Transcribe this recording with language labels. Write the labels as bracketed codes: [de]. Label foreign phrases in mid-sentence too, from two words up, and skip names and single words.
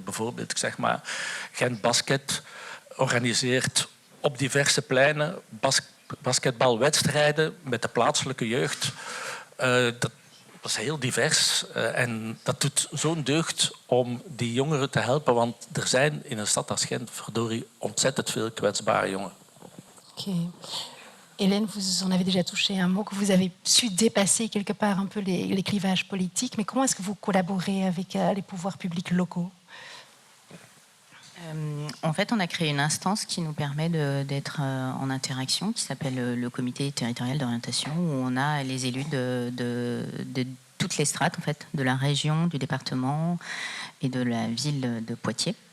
[nl] Bijvoorbeeld, ik zeg maar, Gent Basket organiseert op diverse pleinen basketbalwedstrijden met de plaatselijke jeugd. Dat is heel divers en dat doet zo'n deugd om die jongeren te helpen, want er zijn in een stad als Gent verdorie ontzettend veel kwetsbare jongeren. Okay. [fr] Hélène, vous en avez déjà touché un mot, que vous avez su dépasser quelque part un peu les clivages politiques, mais comment est-ce que vous collaborez avec les pouvoirs publics locaux? En fait, on a créé une instance qui nous permet d'être en interaction, qui s'appelle le comité territorial d'orientation, où on a les élus de toutes les strates, en fait, de la région, du département et de la ville de Poitiers.